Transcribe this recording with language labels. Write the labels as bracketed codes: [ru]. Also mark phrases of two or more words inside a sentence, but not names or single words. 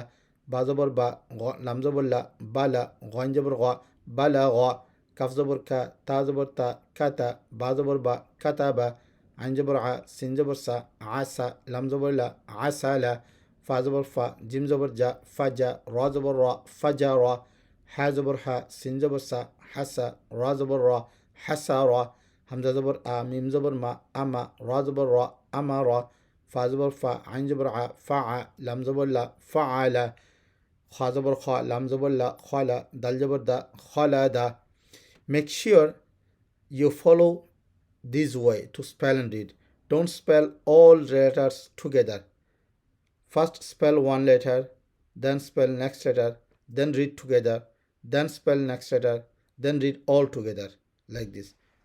[ar] با زبر با، لم زبر لا، بلا، غين زبر غا، بلغا، كف زبر كا، تا زبر تا، كتا، با زبر با، كتبا، عين زبر ع، سين زبر سا، عسى، لم زبر لا، عسى، فا زبر فا، جيم زبر جا، فجا، را زبر را، فجرا، ح زبر ح، سين زبر سا، حسا، را زبر را، حسرا، همزة زبر آ، ميم زبر ما، أما، را زبر را، أمرا، فا زبر فا، عين زبر ع، فع، لم زبر لا، فعل، خا زبر خا، لم زبر لا، خلا، دال زبر دا، خلدا. [en] Make sure you follow this way to spell and read. Don't spell all letters together. First spell one letter, then spell next letter, then read together, then spell next letter, then read all together, like this.